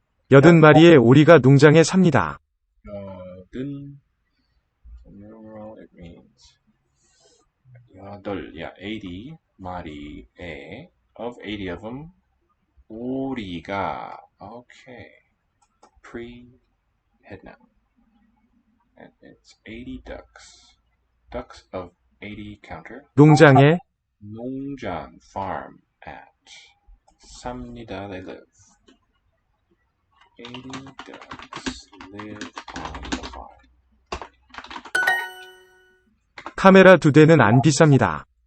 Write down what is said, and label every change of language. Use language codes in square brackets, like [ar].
[ko] 여든 마리의 오리가 농장에 삽니다. [en] 여든, numeral, it means 여덟, yeah, 80 마리에, of 80 of them, 오리가, okay, pre-head noun, and it's 80 ducks, ducks of 80 counter, [ko] 농장에 [en] 농장, farm, at, 삽니다, they live, 80 ducks live on the farm. [ko] 카메라 2대는 안 비쌉니다.